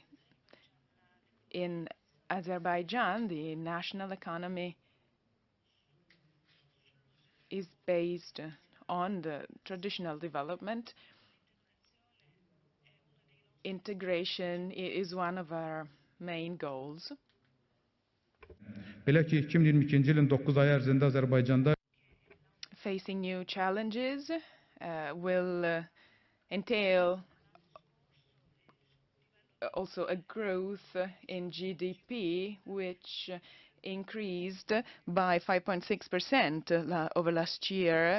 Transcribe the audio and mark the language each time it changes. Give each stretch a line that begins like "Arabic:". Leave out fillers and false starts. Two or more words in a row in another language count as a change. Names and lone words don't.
English: In Azerbaijan, the national economy is based on the traditional development. Integration is one of our main goals.
Azerbaijani: Belə ki, 2022-ci ilin 9 ay ərzində Azərbaycanda
English: Facing new challenges will entail also a growth in GDP, which increased by 5.6% over last year.